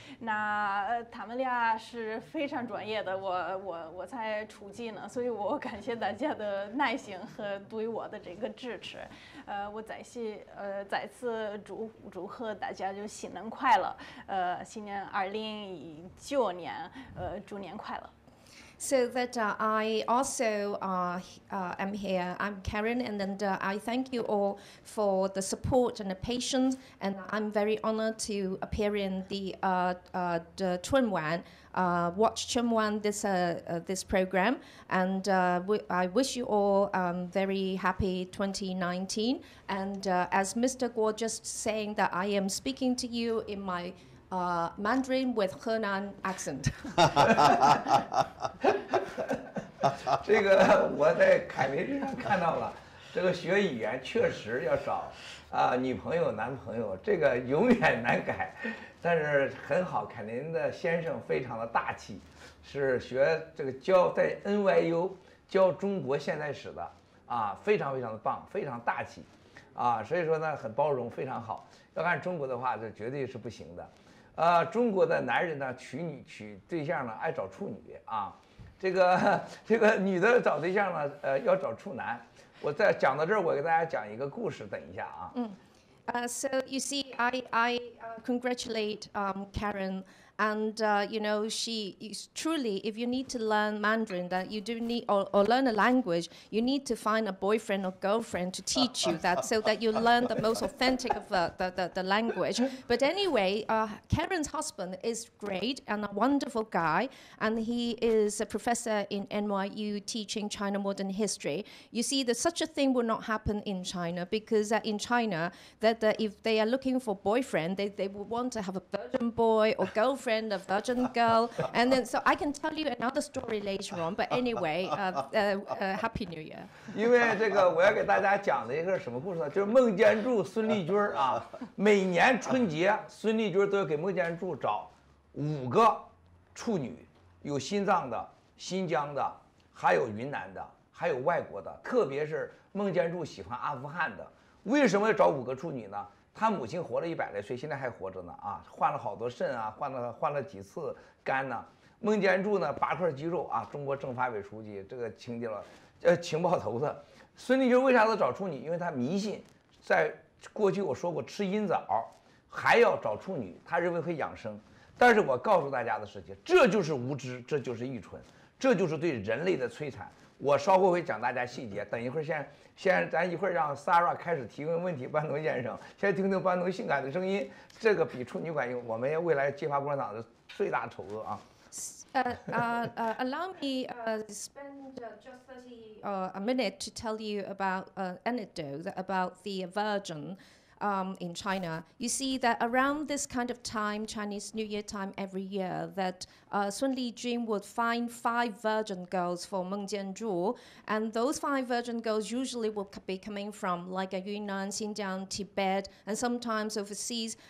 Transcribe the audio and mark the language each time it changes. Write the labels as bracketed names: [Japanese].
[Chinese] 那他们俩是非常专业的，我才初级呢，所以我感谢大家的耐心和对我的这个支持。我再次祝贺大家就新年快乐，新年2019年，猪年快乐。 [English] So that I also am here. I'm Karen, and then I thank you all for the support and the patience. And I'm very honored to appear in the Chunwan, watch Chunwan this program. And I wish you all very happy 2019. And as Mr. Guo just saying that I am speaking to you in my Mandarin with Henan accent. [Chinese] 这个我在凯琳身上看到了，这个学语言确实要找女朋友男朋友，这个永远难改，但是很好。凯琳的先生非常的大气，是学这个在 NYU 教中国现代史的非常非常的棒，非常大气所以说呢很包容，非常好。要按中国的话，这绝对是不行的。中国的男人呢，娶对象呢，爱找处女这个女的找对象呢，要找处男。我在讲到这儿，我给大家讲一个故事，等一下 [English] So you see, I congratulate Karen, and you know, she is truly, if you need to learn Mandarin, that you do need or learn a language, you need to find a boyfriend or girlfriend to teach you that, so that you learn the most authentic of the language. But anyway, Karen's husband is great and a wonderful guy, and he is a professor in NYU teaching China modern history. You see, that such a thing will not happen in China, because in China, that if they are looking for boyfriend, they would want to have a virgin boy or girlfriend, a virgin girl. And then, so I can tell you another story later on. But anyway, Happy New Year. [Chinese] 因为这个我要给大家讲的一个什么故事呢？就是孟建柱、孙立军每年春节，孙立军都要给孟建柱找5个处女，有心脏的、新疆的，还有云南的，还有外国的，特别是孟建柱喜欢阿富汗的。为什么要找5个处女呢？他母亲活了100来岁，现在还活着呢换了好多肾换了几次肝呢。孟建柱呢8块肌肉中国政法委书记，这个情报头子。孙立军为啥要找处女？因为他迷信，在过去我说过吃阴枣还要找处女，他认为会养生。但是我告诉大家的事情，这就是无知，这就是愚蠢，这就是对人类的摧残。我稍后会讲大家细节，等一会儿先咱一会儿让 Sarah 开始提问问题，班农先生，先听听班农性感的声音，这个比处女管用，我们未来激发共产党的最大丑恶啊。 [English] Allow me spend just 30 a minute to tell you about an anecdote about the virgin in China. You see that around this kind of time, Chinese New Year time every year, that Sun Lijun would find 5 virgin girls for Meng Jianzhu, and those 5 virgin girls usually will be coming from like Yunnan, Xinjiang, Tibet, and sometimes overseas.